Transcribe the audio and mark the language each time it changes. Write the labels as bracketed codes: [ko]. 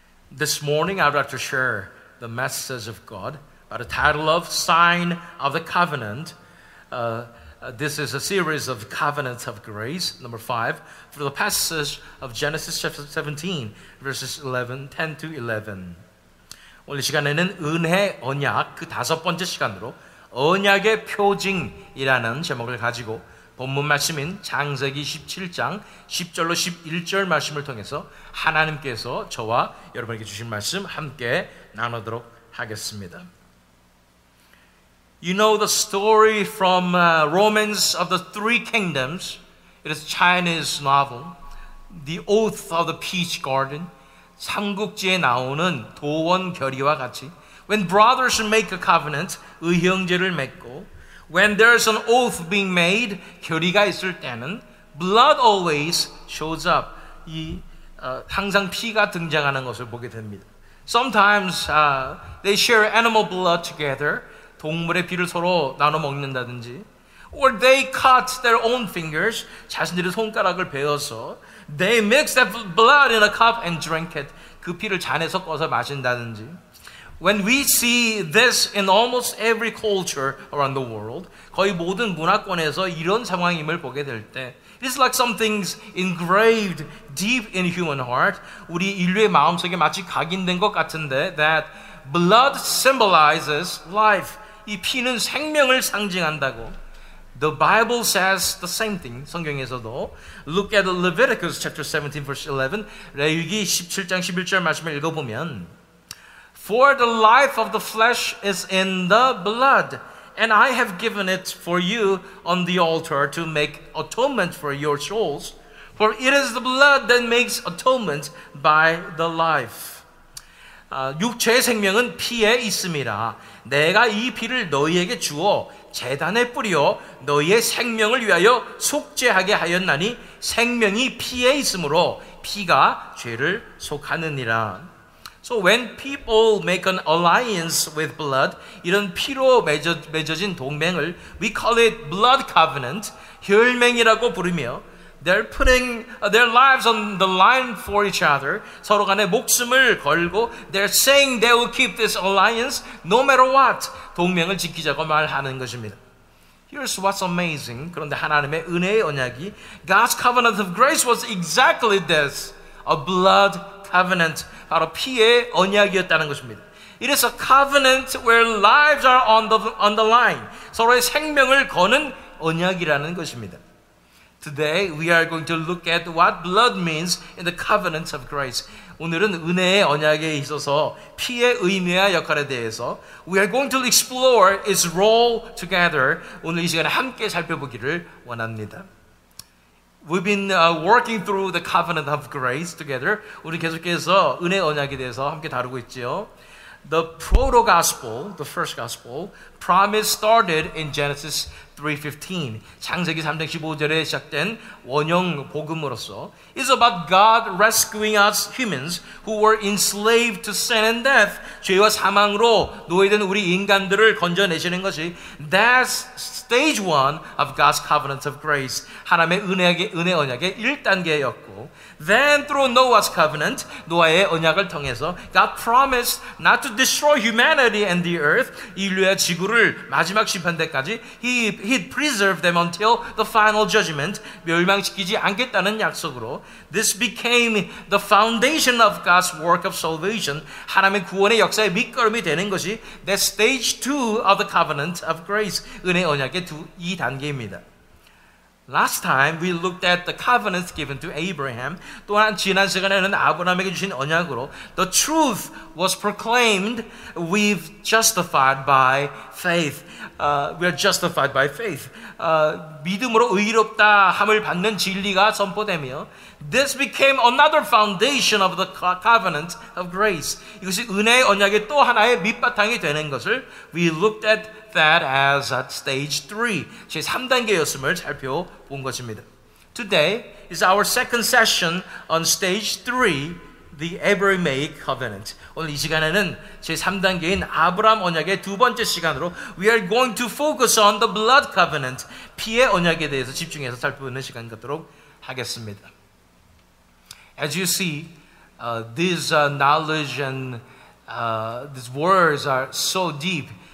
[en] This morning, I'd like to share the message of God by the title of Sign of the Covenant. This is a series of covenants of grace, number 5, for the passage of Genesis chapter 17, verses 10 to 11. [ko] 오늘 시간에는 은혜, 언약, 그 5번째 시간으로 언약의 표징이라는 제목을 가지고 본문 말씀인 창세기 17장 10절로 11절 말씀을 통해서 하나님께서 저와 여러분에게 주신 말씀 함께 나누도록 하겠습니다. [en] You know the story from Romans of the Three Kingdoms. It is a Chinese novel. The Oath of the Peach Garden. [ko] 삼국지에 나오는 도원 결의와 같이 [en] When brothers make a covenant, [ko] 의형제를 맺고 [en] When there's an oath being made, [ko] 결의가 있을 때는 [en] blood always shows up. [ko] 항상 피가 등장하는 것을 보게 됩니다. [en] Sometimes they share animal blood together. [ko] 동물의 피를 서로 나눠 먹는다든지 [en] or they cut their own fingers. [ko] 자신들의 손가락을 베어서 [en] they mix that blood in a cup and drink it. [ko] 그 피를 잔에 섞어서 마신다든지 [en] When we see this in almost every culture around the world, [ko] 거의 모든 문화권에서 이런 상황임을 보게 될 때, [en] it is like something's engraved deep in human heart. [ko] 우리 인류의 마음속에 마치 각인된 것 같은데, [en] that blood symbolizes life. [ko] 이 피는 생명을 상징한다고. [en] The Bible says the same thing. [ko] 성경에서도 [en] Look at Leviticus chapter 17 verse 11. [ko] 레위기 17장 11절 말씀을 읽어보면 [en] For the life of the flesh is in the blood, and I have given it for you on the altar to make atonement for your souls. For it is the blood that makes atonement by the life. [ko] 육체의 생명은 피에 있음이라. 내가 이 피를 너희에게 주어 제단에 뿌려 너희의 생명을 위하여 속죄하게 하였나니 생명이 피에 있으므로 피가 죄를 속하느니라. [en] So when people make an alliance with blood, [ko] 이런 피로 맺어진 동맹을 [en] we call it blood covenant, [ko] 혈맹이라고 부르며 [en] they're putting their lives on the line for each other. [ko] 서로 간에 목숨을 걸고 [en] they're saying they will keep this alliance no matter what. [ko] 동맹을 지키자고 말하는 것입니다. [en] Here's what's amazing. [ko] 그런데 하나님의 은혜의 언약이 [en] God's covenant of grace was exactly this. A blood covenant. [ko] 바로 피의 언약이었다는 것입니다. [en] It is a covenant where lives are on the line. [ko] 서로의 생명을 거는 언약이라는 것입니다. [en] Today we are going to look at what blood means in the covenant of grace. [ko] 오늘은 은혜의 언약에 있어서 피의 의미와 역할에 대해서 [en] we are going to explore its role together. [ko] 오늘 이 시간에 함께 살펴보기를 원합니다. [en] We've been working through the covenant of grace together. [ko] 우리 계속해서 은혜 언약에 대해서 함께 다루고 있죠. [en] The proto-gospel, the first gospel, promise started in Genesis 3:15. [ko] 창세기 3장 15절에 시작된 원형 복음으로서 [en] is about God rescuing us humans who were enslaved to sin and death. [ko] 죄와 사망으로 노예된 우리 인간들을 건져내시는 것이 [en] that's stage 1 of God's covenant of grace. [ko] 하나님의 은혜 언약의 1단계였고 [en] then through Noah's covenant, [ko] 노아의 언약을 통해서 [en] God promised not to destroy humanity and the earth. [ko] 인류의 지구를 마지막 심판 때까지 [en] He'd preserve them until the final judgment. [ko] 멸망시키지 않겠다는 약속으로 [en] This became the foundation of God's work of salvation. [ko] 하나님의 구원의 역사의 밑거름이 되는 것이 [en] that stage 2 of the covenant of grace. [ko] 은혜 언약의 2단계입니다. [en] Last time we looked at the covenants given to Abraham. [ko] 또한 지난 시간에는 아브라함에게 주신 언약으로 [en] the truth was proclaimed. We've justified by faith. We are justified by faith. [ko] 믿음으로 의롭다 함을 받는 진리가 선포되며 [en] this became another foundation of the covenant of grace. [ko] 이것이 은혜의 언약의 또 하나의 밑바탕이 되는 것을 [en] we looked at that as at stage 3. [ko] 제 3단계였음을 살펴본 것입니다. [en] Today is our second session on stage 3, the Abrahamic covenant. [ko] 오늘 이 시간에는 제 3단계인 아브라함 언약의 두 번째 시간으로 [en] we are going to focus on the blood covenant. [ko] 피의 언약에 대해서 집중해서 살펴보는 시간 갖도록 하겠습니다. [en] As you see, this knowledge and these words are so deep.